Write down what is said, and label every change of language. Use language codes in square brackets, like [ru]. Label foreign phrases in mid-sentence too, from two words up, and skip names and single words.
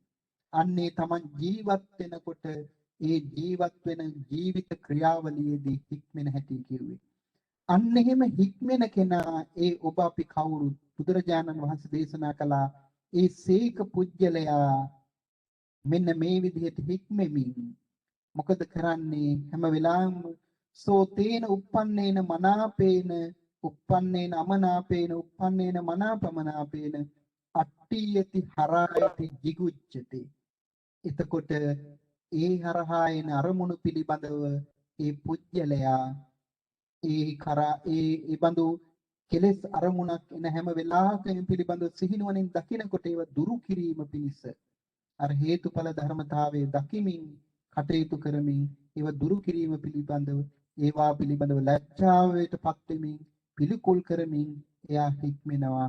[si] අන්නේ තමන් ජීවත් වෙනකොට ඒ ජීවත් වෙන ජීවිත ක්‍රියාවලියේදී හික්මෙන හැටි කිව්වේ. අන්න එහෙම හික්මෙන කෙනා ඒ ඔබ අපි කවුරුත් බුදුරජාණන් වහන්සේ දේශනා කළා ඒ සීක පුජ්‍යලයා මෙන්න මේ විදිහට හික්මෙමින් මොකද කරන්නේ? හැම වෙලාවෙම [pi] සෝතේන uppannena මනාපේන uppannena අමනාපේන uppannena මනාපමනාපේන අට්ඨියති හරායති jigucchati. [si] එතකොට ඒ හරහා එන අරමුණු පිළිබඳව ඒ පුජ්‍යලයා ඒ බඳු කෙලෙස් අරමුණක් එන හැම වෙලාවකම පිළිබඳව සිහිනුවණින් දකිනකොට ඒව දුරු කිරීම පිණිස අර හේතුඵල ධර්මතාවයේ දකිමින් කටයුතු කරමින් ඒව දුරු කිරීම පිළිබඳව ඒවා පිළිබඳව ලැජ්ජාවටපත් වෙමින් පිළිකුල් කරමින් එයා හික්මෙනවා.